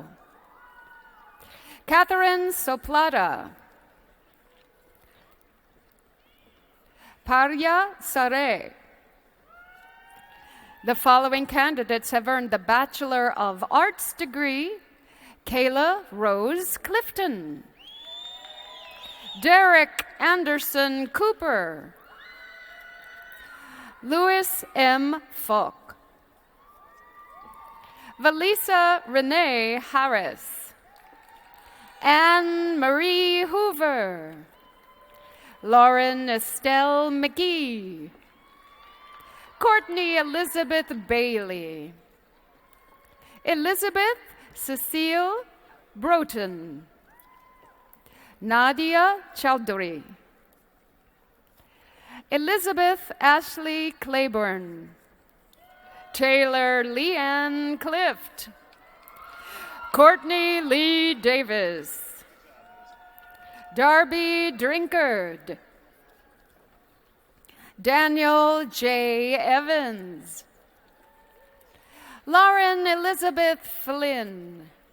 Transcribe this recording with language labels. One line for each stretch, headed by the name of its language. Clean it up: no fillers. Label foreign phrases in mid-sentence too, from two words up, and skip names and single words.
English: Catherine Soplata. Parya Sare. The following candidates have earned the Bachelor of Arts degree. Kayla Rose Clifton. Derek Anderson Cooper. Louis M. Falk. Valisa Renee Harris. Anne Marie Hoover. Lauren Estelle McGee. Courtney Elizabeth Bailey. Elizabeth Cecile Broughton. Nadia Chowdhury. Elizabeth Ashley Claiborne. Taylor Leanne Clift. Courtney Lee Davis. Darby Drinkard. Daniel J. Evans. Lauren Elizabeth Flynn.